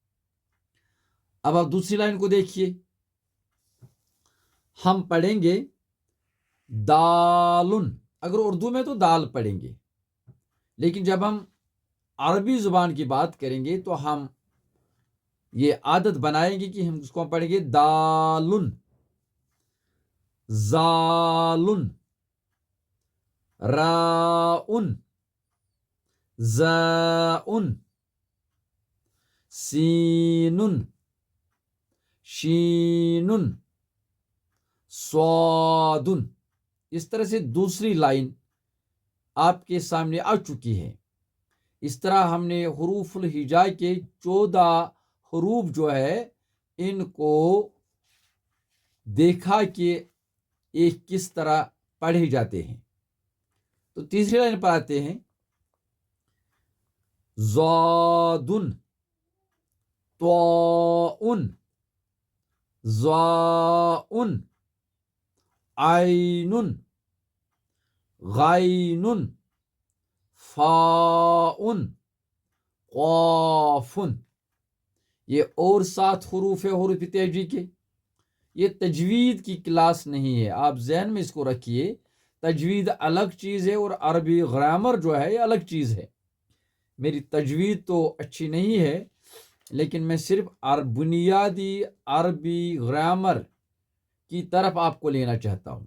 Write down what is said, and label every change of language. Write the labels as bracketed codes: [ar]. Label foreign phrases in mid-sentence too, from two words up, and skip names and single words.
[ur] اب آپ دوسری لائن کو دیکھیے، ہم پڑھیں گے دالن، اگر اردو میں تو دال پڑھیں گے، لیکن جب ہم عربی زبان کی بات کریں گے تو ہم یہ عادت بنائیں گے کہ ہم اس کو پڑھیں گے [ar] دالن، زالن، راؤن، زاؤن، سینن، شینن، صادن۔ [ur] اس طرح سے دوسری لائن آپ کے سامنے آ چکی ہے۔ اس طرح ہم نے حروف الہجا کے 14 حروف جو ہے ان کو دیکھا کہ یہ کس طرح پڑھے جاتے ہیں۔ تو تیسری لائن پر آتے ہیں، [ar] ضادن، طاؤن، ظاؤن، عینن، غینن، فاؤن، قافن۔ [ur] یہ اور 7 حروف ہے حروف تہجی کے۔ یہ تجوید کی کلاس نہیں ہے، آپ ذہن میں اس کو رکھیے، تجوید الگ چیز ہے اور عربی گرامر جو ہے یہ الگ چیز ہے۔ میری تجوید تو اچھی نہیں ہے، لیکن میں صرف بنیادی عربی گرامر کی طرف آپ کو لینا چاہتا ہوں۔